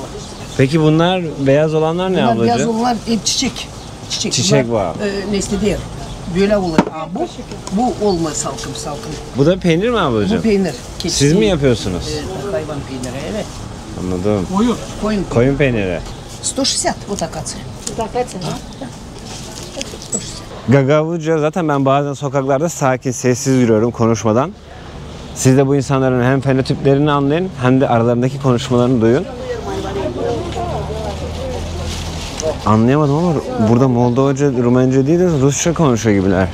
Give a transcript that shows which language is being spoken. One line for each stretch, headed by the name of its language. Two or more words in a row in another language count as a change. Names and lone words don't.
Turkish: Peki bunlar beyaz olanlar ne Bunlar ablacığım? beyaz olanlar çiçek. Çiçek Bunlar, bağı. nesli değil. Böyle olur. Bu olmaz salkım. Bu da peynir mi ablacığım? Bu peynir. Keçi Siz mi peyniri. yapıyorsunuz? Hayvan peyniri, evet. Anladım. Koyun. Koyun peyniri.
Russian: 160 вот такая цена.
Turkish: Gagavuzca zaten ben bazen sokaklarda sakin, sessiz yürüyorum konuşmadan. Siz de bu insanların hem fenotiplerini anlayın hem de aralarındaki konuşmalarını duyun. Anlayamadım ama burada Moldovca, Rumence değil de Rusça konuşuyor gibiler.